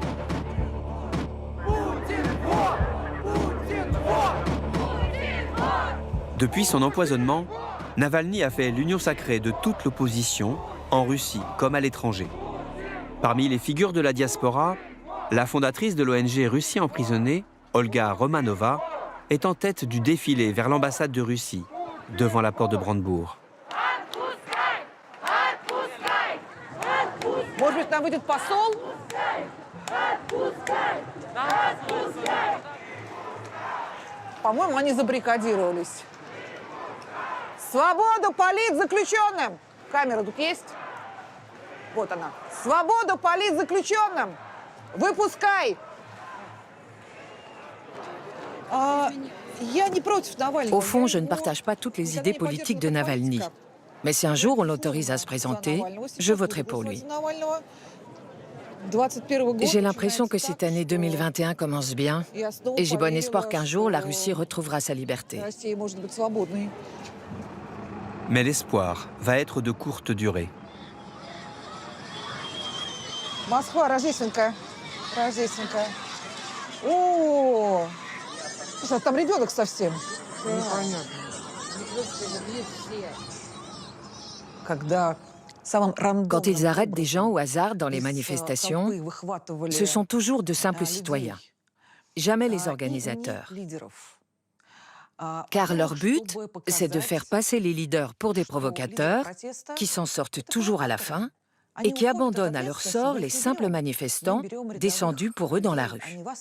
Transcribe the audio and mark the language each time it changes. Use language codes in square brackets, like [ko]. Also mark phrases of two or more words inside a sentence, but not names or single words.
[fr] Depuis son empoisonnement, Navalny a fait l'union sacrée de toute l'opposition, en Russie comme à l'étranger. Parmi les figures de la diaspora, la fondatrice de l'ONG Russie emprisonnée, Olga Romanova, est en tête du défilé vers l'ambassade de Russie, devant la porte de Brandebourg. [ru] Может быть, там выйдет посол? По-моему, они забаррикадировались. Свободу политзаключенным! Камера тут есть? Вот она. Свободу политзаключенным! Выпускай! Я не против Навального. [fr] Au fond, je ne partage pas toutes les idées politiques de Navalny. Mais si un jour on l'autorise à se présenter, je voterai pour lui. J'ai l'impression que cette année 2021 commence bien et j'ai bon espoir qu'un jour la Russie retrouvera sa liberté. Mais l'espoir va être de courte durée. [ru] Москва, Рождественка. Рождественка. О, слушай, а там ребенок совсем. Непонятно. Когда [fr] Quand ils arrêtent des gens au hasard dans les manifestations, ce sont toujours de simples citoyens, jamais les organisateurs. Car leur but, c'est de faire passer les leaders pour des provocateurs qui s'en sortent toujours à la fin et qui abandonnent à leur sort les simples manifestants descendus pour eux dans la rue.